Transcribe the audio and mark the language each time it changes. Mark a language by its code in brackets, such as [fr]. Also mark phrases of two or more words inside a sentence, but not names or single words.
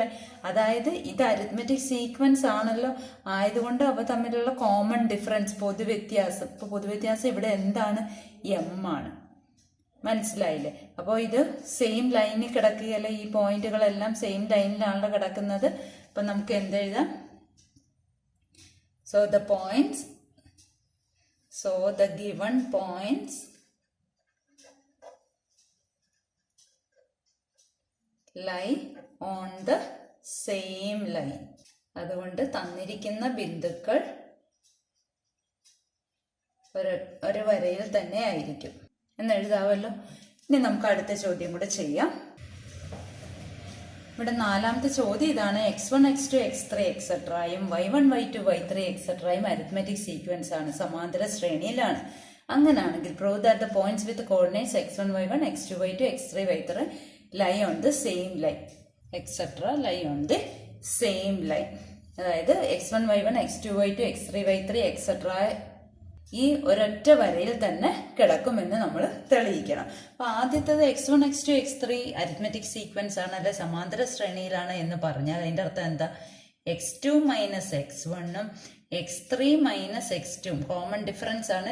[ml] അതായത് ഇത് [en] arithmetic sequence [ml] ആണല്ലോ. ആയതുകൊണ്ട് അവ തമ്മിലുള്ള [en] common difference [ml] പൊതുവ്യത്യാസം. ഇപ്പോൾ പൊതുവ്യത്യാസം ഇവിടെ എന്താണ്? m ആണ് മനസ്സിലായില്ലേ? അപ്പോൾ ഇത് [en] same lineിൽ [ml] കിടക്കുകയല്ലേ, ഈ പോയിന്റുകളെല്ലാം [en] same lineിലാണല്ലോ [ml] കിടക്കുന്നത്. അപ്പം നമുക്ക് എന്തെഴുതാം? [en] So the given points lie on the same line. [ml] അതുകൊണ്ട് തന്നിരിക്കുന്ന ബിന്ദുക്കൾ ഒരു വരയിൽ തന്നെ ആയിരിക്കും എന്നെഴുതാമല്ലോ. ഇനി നമുക്ക് അടുത്ത ചോദ്യം കൂടെ ചെയ്യാം. ഇവിടെ നാലാമത്തെ ചോദ്യം ഇതാണ്. x1 x2 x3 എക്സെട്രയും y1 y2 y3 എക്സെട്രയും [en] arithmetic sequence [ml] ആണ്, സമാന്തര ശ്രേണിയിലാണ്. [en] അങ്ങനാണെങ്കിൽ prove that the points with coordinates x1 y1 x2 y2 x3 y3 lie on the same line എക്സെട്ര lie on the same line. [ml] അതായത് x1 y1 x2 y2 x3 y3 എക്സെട്ര ഈ ഒരൊറ്റ വരയിൽ തന്നെ കിടക്കുമെന്ന് നമ്മൾ തെളിയിക്കണം. അപ്പൊ ആദ്യത്തേത് x1 x2 x3 [en] arithmetic sequence [ml] ആണ്, അല്ലെ സമാന്തര ശ്രേണിയിലാണ് എന്ന് പറഞ്ഞാൽ അതിന്റെ അർത്ഥം എന്താ? x2 മൈനസ് x1ഉം x3 മൈനസ് x2ഉം [en] common difference [ml] ആണ്.